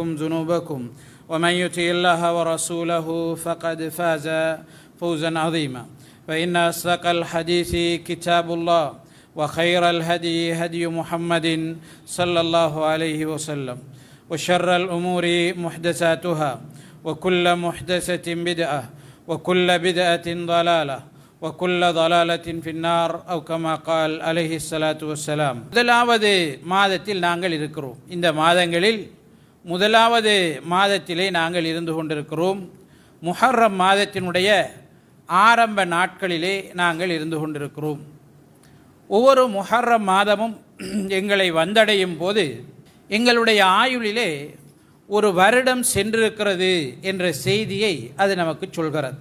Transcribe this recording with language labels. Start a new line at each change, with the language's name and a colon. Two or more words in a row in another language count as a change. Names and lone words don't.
Arabic: ذنوبكم ومن يطع الله ورسوله فقد فاز فوزا عظيما فإن أصدق الحديث كتاب الله وخير الهدي هدي محمد صلى الله عليه وسلم وشر الأمور محدثاتها وكل محدثة بدعة وكل بدعة ضلالة وكل ضلالة في النار أو كما قال عليه الصلاة والسلام.
Tamil: முதலாவது மாதத்தில் நாங்கள் இருக்கிறோம். இந்த மாதங்களில் முதலாவது மாதத்திலே நாங்கள் இருந்து கொண்டிருக்கிறோம். முஹர்ரம் மாதத்தினுடைய ஆரம்ப நாட்களிலே நாங்கள் இருந்து கொண்டிருக்கிறோம். ஒவ்வொரு முஹர்ரம் மாதமும் எங்களை வந்தடையும் போது எங்களுடைய ஆயுளிலே ஒரு வருடம் சென்றிருக்கிறது என்ற செய்தியை அது நமக்கு சொல்கிறது.